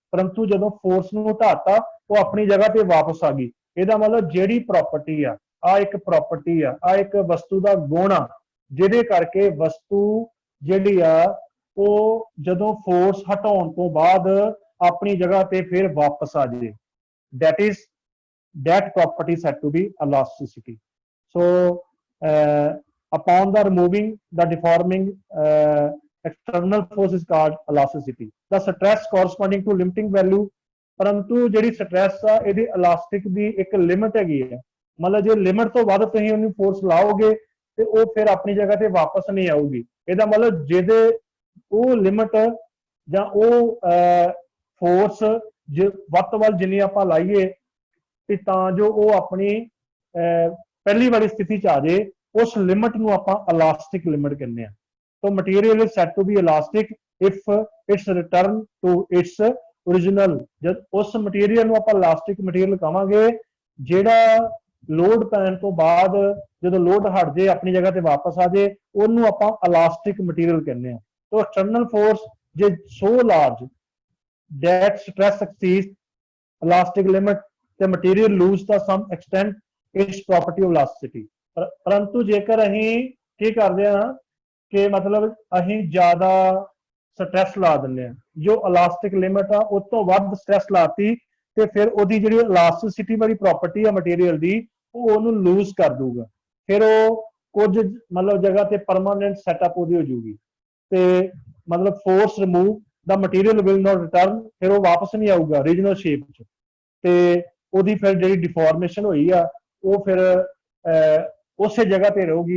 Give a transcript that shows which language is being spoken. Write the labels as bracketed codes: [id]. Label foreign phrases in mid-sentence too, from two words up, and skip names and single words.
[pa] ਪਰੰਤੂ ਜਦੋਂ ਫੋਰਸ ਨੂੰ ਹਟਾਤਾ ਉਹ ਆਪਣੀ ਜਗ੍ਹਾ ਤੇ ਵਾਪਸ ਆ ਗਈ। ਇਹਦਾ ਮਤਲਬ ਜਿਹੜੀ ਪ੍ਰਾਪਰਟੀ ਆ ਇੱਕ ਪ੍ਰਾਪਰਟੀ ਆ ਇੱਕ ਵਸਤੂ ਦਾ ਗੁਣ ਆ, ਜਿਹਦੇ ਕਰਕੇ ਵਸਤੂ ਜਿਹੜੀ ਆ ਉਹ ਜਦੋਂ ਫੋਰਸ ਹਟਾਉਣ ਤੋਂ ਬਾਅਦ ਆਪਣੀ ਜਗ੍ਹਾ ਤੇ ਫਿਰ ਵਾਪਸ ਆ ਜਾਏ। [en] that property is said to be elasticity. So upon the removing the deforming external force is called elasticity. The stress corresponding to limiting value, [pa] परंतु ਜਿਹੜੀ ਸਟ੍ਰੈਸ ਆ ਇਹਦੀ ਇਲਾਸਟਿਕ ਦੀ ਇੱਕ ਲਿਮਿਟ ਹੈਗੀ ਹੈ। ਮਤਲਬ ਜੇ ਲਿਮਿਟ ਤੋਂ ਵੱਧ ਤੁਸੀਂ ਉਹਨੂੰ ਫੋਰਸ ਲਾਓਗੇ ਤੇ ਉਹ ਫਿਰ ਆਪਣੀ ਜਗ੍ਹਾ ਤੇ ਵਾਪਸ ਨਹੀਂ ਆਊਗੀ। ਇਹਦਾ ਮਤਲਬ ਜਿਹਦੇ ਉਹ ਲਿਮਿਟ ਜਾਂ ਉਹ ਫੋਰਸ ਵੱਧ ਤੋਂ ਵੱਧ ਜਿੰਨੀ ਆਪਾਂ ਲਾਈਏ ਤੇ ਤਾਂ ਜੋ ਉਹ ਆਪਣੀ ਪਹਿਲੀ ਵਾਲੀ ਸਥਿਤੀ ਚ ਆ ਜਾਏ, ਉਸ ਲਿਮਿਟ ਨੂੰ ਆਪਾਂ [en] elastic limit [pa] ਕਹਿੰਦੇ ਆ। [en] So material is said to be elastic if its return to its original। [pa] ਜਦ ਉਸ ਮਟੀਰੀਅਲ ਨੂੰ ਆਪਾਂ [en] elastic material [pa] ਕਹਾਂਗੇ ਜਿਹੜਾ ਲੋਡ ਪੈਣ ਤੋਂ ਬਾਅਦ ਜਦੋਂ ਲੋਡ ਹਟ ਜੇ ਆਪਣੀ ਜਗ੍ਹਾ ਤੇ ਵਾਪਸ ਆ ਜੇ, ਉਹਨੂੰ ਆਪਾਂ [en] elastic material [pa] ਕਹਿੰਦੇ ਆ। [en] So external force ਜੇ so large that stress exceeds elastic limit, the material lose to some extent its property of elasticity। [pa] ਪਰੰਤੂ ਜੇਕਰ ਅਸੀਂ ਕੀ ਕਰਦੇ ਆ ਕਿ ਮਤਲਬ ਅਸੀਂ ਜ਼ਿਆਦਾ ਸਟ੍ਰੈਸ ਲਾ ਦਿੰਦੇ ਆ, ਜੋ [en] elastic limit [pa] ਆ ਉਸ ਤੋਂ ਵੱਧ ਸਟ੍ਰੈਸ ਲਾਤੀ ਤੇ ਫਿਰ ਉਹਦੀ ਜਿਹੜੀ ਇਲਾਸਟਿਸਿਟੀ ਵਾਲੀ ਪ੍ਰਾਪਰਟੀ ਆ ਮਟੀਰੀਅਲ ਦੀ ਉਹ ਉਹਨੂੰ ਲੂਜ਼ ਕਰ ਦੂਗਾ। ਫਿਰ ਉਹ ਕੁਝ ਮਤਲਬ ਜਗ੍ਹਾ ਤੇ [en] permanent setup [pa] ਉਹਦੀ ਹੋ ਜੂਗੀ ਤੇ ਮਤਲਬ [en] force remove the material will not return, [pa] ਫਿਰ ਉਹ ਵਾਪਸ ਨਹੀਂ ਆਊਗਾ [en] regional shape [pa] ਚ ਤੇ ਉਹਦੀ ਫਿਰ ਜਿਹੜੀ ਡਿਫਾਰਮੇਸ਼ਨ ਹੋਈ ਆ ਉਹ ਫਿਰ ਉਸੇ ਜਗ੍ਹਾ ਤੇ ਰਹੂਗੀ।